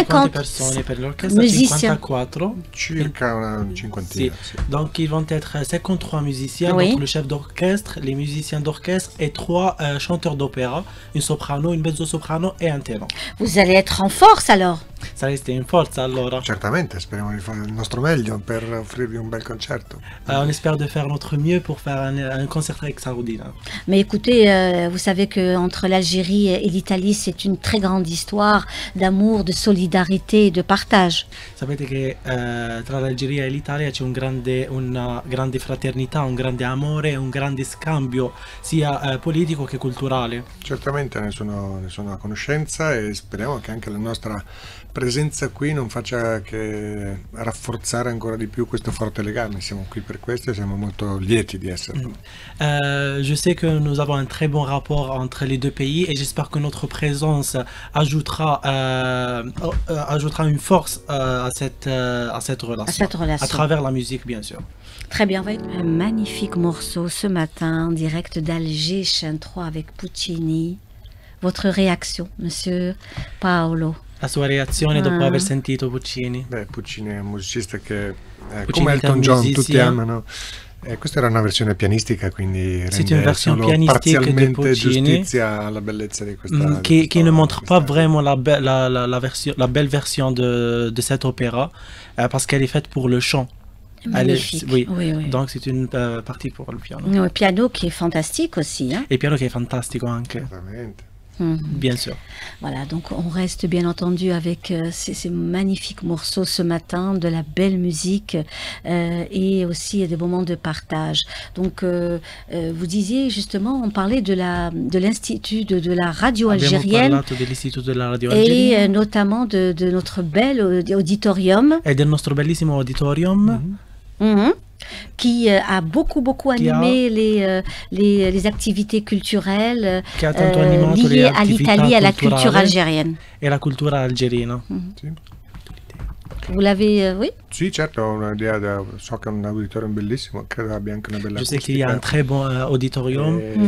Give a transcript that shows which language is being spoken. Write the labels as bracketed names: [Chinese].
[French] personnes per l'orchestre, musiciens. 54. [Italian] Circa una cinquantina. Sì. [French] Donc ils vont être 53 musiciens, donc le chef d'orchestre, les musiciens d'orchestre et 3 chanteurs d'opéra, une soprano, une mezzo-soprano et un ténor. Vous allez être en force alors? [Italian] Sareste in forza allora? Certamente, speriamo di fare il nostro meglio per offrirvi un bel concerto. [French] On espère de faire notre mieux pour faire un concert extraordinaire. Mais écoutez, vous savez qu'entre l'Algérie et l'Italie, c'est une très grande histoire d'amour, de solidarité et de partage. [Italian] Sapete che tra l'Algeria e l'Italia c'è una grande fraternità, un grande amore, un grande scambio sia politico che culturale. Certamente ne sono a conoscenza e speriamo che anche la nostra presenza qui non faccia che rafforzare ancora di più questo forte legame. Siamo qui per questo e siamo molto lieti di esserlo. [French] Je sais que nous avons un très bon rapport entre les deux pays et j'espère que notre présence ajoutera une force à cette relation, à travers la musique bien sûr. Très bien, un magnifique morceau ce matin en direct d'Alger, Chien 3 avec Puccini. Votre réaction, Monsieur Paolo? [Italian] La sua reazione dopo aver sentito Puccini? Beh, Puccini è un musicista che come Elton John tutti amano. Questa era una versione pianistica, quindi rende solo parzialmente giustizia alla bellezza di questa [French] qui ne montre pas vraiment la belle version de cet opéra parce qu'elle est faite pour le chant. Oui. Donc c'est une partie pour le piano. Le piano qui est fantastique aussi. Et [Italian] il piano [French] qui est [Italian] fantastico anche. [French] Bien sûr. Voilà, donc on reste bien entendu avec ces magnifiques morceaux ce matin, de la belle musique et aussi des moments de partage. Donc vous disiez justement, on parlait de l'Institut de la radio algérienne et notamment de notre bel auditorium. [Italian] Et del nostro bellissimo auditorium. [French] Qui a beaucoup animé les activités culturelles liées à l'Italie, à la culture algérienne. [Italian] Et la cultura algerina. [French] Vous l'avez, oui? [Italian] Sì, certo, ho un'idea, so che è un auditorium bellissimo, credo abbia anche una bella acustica. [French] Je sais qu'il y a un très bon auditorium.